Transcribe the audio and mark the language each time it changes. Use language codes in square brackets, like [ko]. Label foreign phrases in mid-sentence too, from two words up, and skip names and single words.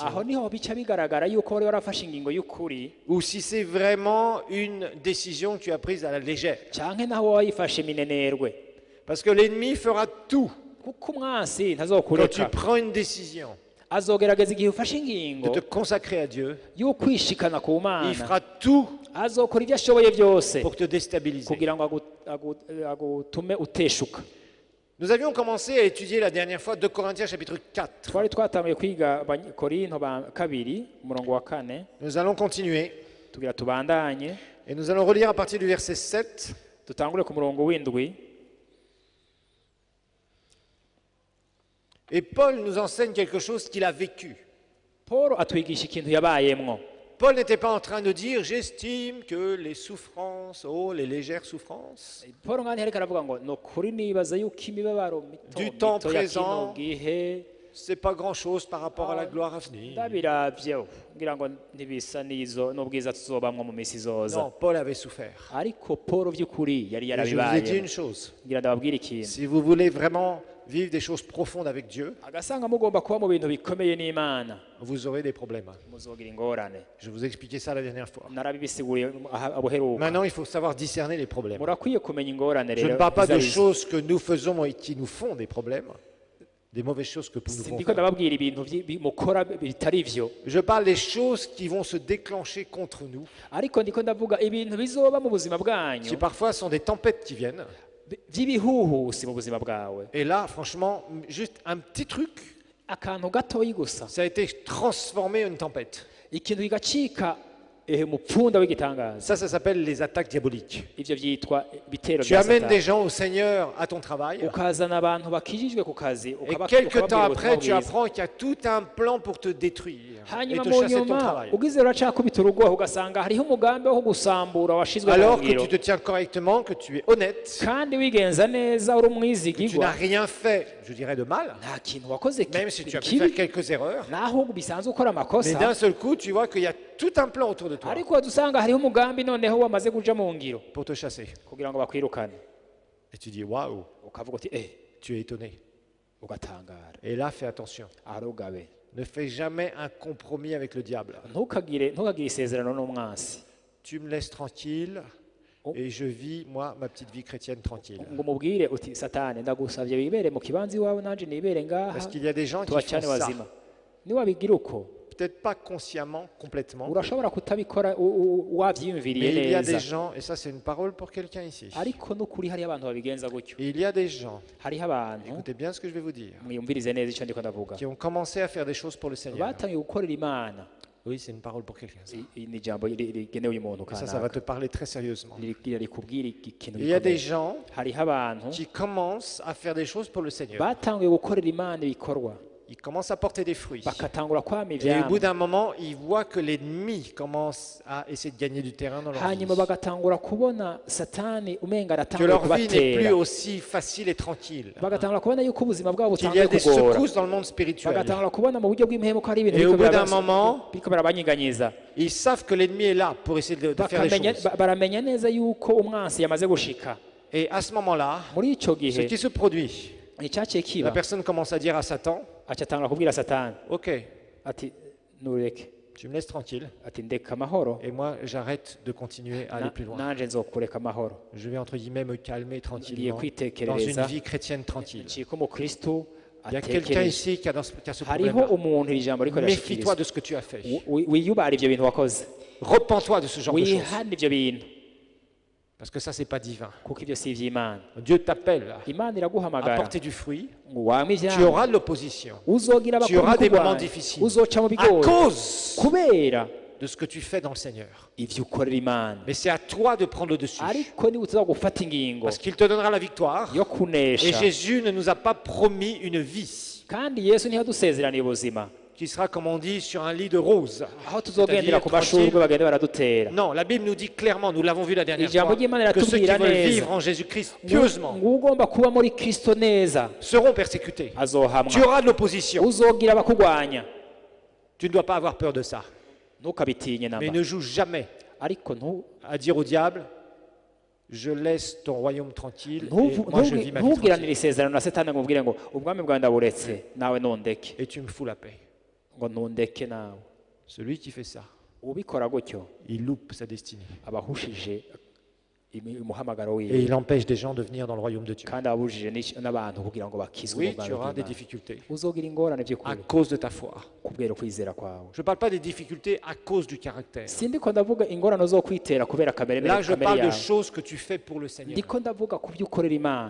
[rn] aho niho bica bigaragara yuko wari warafashe ingingo y'ukuri [fr] ou si c'est vraiment une décision que tu as prise à la légère. [rn] canke naho wayifashe minenerwe [fr] Parce que l'ennemi fera tout [rn] kuko umwansi [fr] quand tu [rn] ntazokureka [fr] prends une décision [rn] azogerageza igihe ufashe [fr] de [rn] ingingo [fr] te consacrer à Dieu. [rn] y'ukwishikana ku [fr] Il [rn] mana [fr] fera tout [rn] azokora ibyo ashoboye byose [fr] pour te déstabiliser. [rn] kugira ngo agutume uteshuka [fr] Nous avions commencé à étudier la dernière fois 2 Corinthiens chapitre 4. [rn] twari twatanguye kwiga korinto ba kabiri umurongo wa 4 [fr] Nous allons continuer [rn] tugira tubandanye [fr] et nous allons relire à partir du verset 7. [rn] dutangure ku murongo w'indwi. [fr] Et Paul nous enseigne quelque chose qu'il a vécu. [rn] Paul atwigisha ikintu yabayemwo. [fr] Paul n'était pas en train de dire j'estime que les souffrances, oh les légères souffrances [rn] Paul ngani ariko aravuga ngo no kuri nibaza yuko imibabaro [fr] Du temps [rn] mito ya [fr] présent. [rn] kino gihe [fr] c'est pas grand-chose par rapport à la gloire à venir. [rn] ndabiravye ngira ngo ntibisa n'izo n'ubwiza tuzobamwo mu misi izoza. [fr] Non, Paul avait souffert. [rn] Ariko Paul vy'ukuri yari [fr] Et je vous ai dit [rn] yarabibaye [fr] une chose, [rn] ngira ndababwira ikintu [fr] si vous voulez vraiment vivre des choses profondes avec Dieu, [rn] agasanga mugomba kuba mu bintu bikomeye n'Imana [fr] vous aurez des problèmes. [rn] muzogira ingorane [fr] Je vous ai expliqué ça la dernière fois. [rn] narabibisiguriye abuheruka [fr] Maintenant, il faut savoir discerner les problèmes. [rn] murakwiye kumenya ingorane [fr] Je ne [rn] rero [fr] parle pas de [rn] izo arizo. [fr] choses que nous faisons et qui nous font des problèmes, des mauvaises choses que nous pouvons [rn] ndiko [fr] faire. [rn] ndababwira ibintu mukora bitari vyo [fr] Je parle des choses qui vont se déclencher contre nous, [rn] ariko ndiko ndavuga ibintu bizoba mu buzima [fr] qui [rn] bwanyu [fr] parfois sont des tempêtes qui viennent. [rn] vy'ibihuhusi mu buzima bwawe [fr] Et là, franchement, juste un petit truc, [rn] akantu gatoyi gusa [fr] ça a été transformé en une tempête. [rn] ikintu kigacika umupfunda w'igitangaza. [fr] Ça s'appelle les attaques diaboliques. [rn] Ivyo vyitwa ibitero [fr] Tu [rn] bya [fr] amènes des [rn] Satani. [fr] gens au Seigneur à ton travail. [rn] Ukazana abantu bakijijwe ku kazi, [fr] Et quelque temps après, tu apprends qu'il y a tout un plan pour te détruire et [rn] hanyuma [fr] te [rn] mu [fr] chasser de ton [rn] nyuma [fr] travail. [rn] ugize uracakubita urugoho ugasanga hariho umugambi wo gusambura washizwe mu [fr] Alors que [rn] ngiro, [fr] tu te tiens correctement, que tu es honnête, [rn] kandi wigenza neza uri [fr] que tu n'as [rn] umwizigirwa, [fr] rien fait, je dirais, de mal, [rn] nta kintu wakoze [fr] même si tu as pu faire [rn] kibi, [fr] quelques erreurs. [rn] naho bisanzwe ukora [fr] Mais [rn] amakosa, [fr] d'un seul coup, tu vois qu'il y a tout un plan autour de toi [rn] ariko usanga hariho umugambi noneho wamaze kuja mu ngiro [fr] pour te chasser. [rn] kugira ngo bakwirukane, [fr] Et tu dis, waouh, [rn] ukavuga uti [fr] tu es étonné. [rn] ugatangara. [fr] Et là, fais attention. [rn] Arugabe, [fr] Ne fais jamais un compromis avec le diable. [rn] ntukagire isezerano n'umwansi [fr] Tu me laisses tranquille et je vis, moi, ma petite vie chrétienne tranquille. [rn] ngo umubwire uti Satani ndagusavye wibere mu kibanza iwawe nanje nibere ngaha [fr] Parce qu'il y a des gens qui font [rn] tubacane [fr] ça. [rn] bazima. Niwabigira uko [fr] Peut-être pas consciemment, complètement. [rn] urashobora kutabikora wavyiyumviriye [fr] Mais il y a des [rn] neza, [fr] gens, et ça c'est une parole pour quelqu'un ici. [rn] ariko n'ukuri hariho abantu babigenza gutyo. [fr] Et il y a des gens, [rn] Hariho abantu, [fr] écoutez bien ce que je vais vous dire, [rn] mwiyumvirize neza icyo ndiko ndavuga, [fr] qui ont commencé à faire des choses pour le Seigneur. [rn] batangiye gukorera Imana. [fr] Oui, c'est une parole pour quelqu'un. ça. [rn] Iyi ni ijambo rigenewe uyu muntu [fr] Et ça va [rn] kanaka, [fr] te parler très sérieusement. [rn] rikubwira ikintu [fr] Il y a des [rn] gikomeye. [fr] gens [rn] Hariho abantu [fr] qui commencent à faire des choses pour le Seigneur. [rn] batangiye gukorera Imana ibikorwa, [fr] Ils commencent à porter des fruits. [rn] bakatangura kwama [fr] Et au [rn] ivyamwa, [fr] bout d'un moment, ils voient que l'ennemi commence à essayer de gagner du terrain dans leur [rn] hanyuma [fr] vie. [rn] bagatangura kubona Satani umenga [fr] Que [rn] aratanguye [fr] leur vie n'est plus [rn] kubatera, [fr] aussi facile et tranquille. [rn] bagatangura kubona yuko ubuzima bwabo [fr] Qu'il y a [rn] butanguye [fr] des [rn] kugora, [fr] secousses dans le monde spirituel. [rn] bagatangura kubona mu buryo bw'impemu ko hari ibintu [fr] Et au [rn] biriko [fr] bout d'un moment, [rn] biriko birabanyiganyiza, [fr] ils savent que l'ennemi est là pour essayer de faire des [rn] bakamenya [fr] choses. [rn] baramenya neza yuko umwansi yamaze gushika. [fr] Et à ce moment-là, [rn] Muri ico [fr] ce [rn] gihe [fr] qui se produit, [rn] icyaciye [fr] la [rn] kiba, [fr] personne commence à dire à Satan, [rn] acatangura kubwira Satani [fr] ok, [rn] ati nureke, [fr] tu me laisses tranquille, [rn] ati ndeka amahoro, [fr] et moi j'arrête de continuer à aller plus loin. [rn] nanje nzokureka amahoro, [fr] Je vais entre guillemets me calmer [rn] ngiye [fr] tranquillement dans une [rn] kwitekerereza [fr] vie chrétienne tranquille. [rn] ncika umukristo [fr] Il y a quelqu'un [rn] atekereje. [fr] ici qui a ce [rn] Hariho [fr] problème-là. [rn] umuntu iri jambo riko [fr] Méfie-toi [rn] rirashikirizwa, [fr] de ce que tu as fait. [rn] wiyubara ivyo bintu wakoze, [fr] Repens-toi de ce genre de choses. [rn] wihane ivyo bintu, [fr] Parce que ça, c'est pas divin. [rn] kuko ivyo si ivy'Imana. [fr] Dieu t'appelle [rn] Imana [fr] à [rn] iraguhamagara [fr] porter du fruit. [rn] ngo wame [fr] Tu [rn] ivyamwa, [fr] auras de l'opposition [rn] uzogira [fr] tu auras des moments [rn] abakurwanya, [fr] difficiles. [rn] uzoca mu [fr] à [rn] bigori [fr] cause [rn] kubera [fr] de ce que tu fais dans le Seigneur. [rn] ivyo ukorera Imana, [fr] Mais c'est à toi de prendre le dessus. [rn] ariko niba uza gufata ingingo [fr] Parce qu'il te donnera la victoire. [rn] yo [fr] Et [rn] kunesha, [fr] Jésus ne nous a pas promis une vie [rn] kandi Yesu ntiyadusezeraniye ubuzima [fr] qui sera, comme on dit, sur un lit de roses. [rn] aho tuzogendera [fr] C'est-à-dire [rn] ku mashurwe [fr] tranquille. [rn] bagenda baradutera. [fr] Non, la Bible nous dit clairement, nous l'avons vu la dernière [rn] Ijambo [fr] fois, [rn] ry'Imana [fr] que ceux qui [rn] riratubwira [fr] veulent [rn] neza. [fr] vivre en Jésus-Christ pieusement [rn] ngo ugomba kuba muri Kristo neza [fr] seront persécutés. Tu [rn] azohamwa, [fr] auras de l'opposition. [rn] uzogira abakurwanya, [fr] Tu ne dois pas avoir peur de ça. [rn] ntukabitinye [fr] Mais [rn] namba, [fr] ne joue jamais [rn] ariko [fr] à dire au diable, je laisse ton royaume tranquille et moi je vis ma vie [rn] ntugiranire [fr] tranquille. [rn] isezerano na Satani ngo umubwire ngo ubwami bwawe ndaburetse nawe ntundeke, [fr] Et tu me fous la paix. [rn] ngo ntundeke nawe. [fr] Celui qui fait ça, [rn] Ubikora gutyo [fr] il loupe sa destinée. [rn] aba ahushije umuhamagaro [fr] Et [rn] wiwe, [fr] il empêche des gens de venir dans le royaume de Dieu. [rn] kandi ababujije n'abantu kugira ngo bakizwe [fr] Oui, [rn] mu bwami [fr] tu auras des [rn] bw'Imana. [fr] difficultés [rn] Uzogira ingorane [fr] à [rn] by'ukuri [fr] cause de ta foi. [rn] kubera ukwizera kwawe. [fr] Je ne parle pas des difficultés à cause du caractère. [rn] Sindiko ndavuga ingorane zo kwitera kubera kamere [fr] Là, je parle de [rn] yawe, [fr] choses que tu fais pour le Seigneur [rn] ndiko ndavuga ku byo ukorera Imana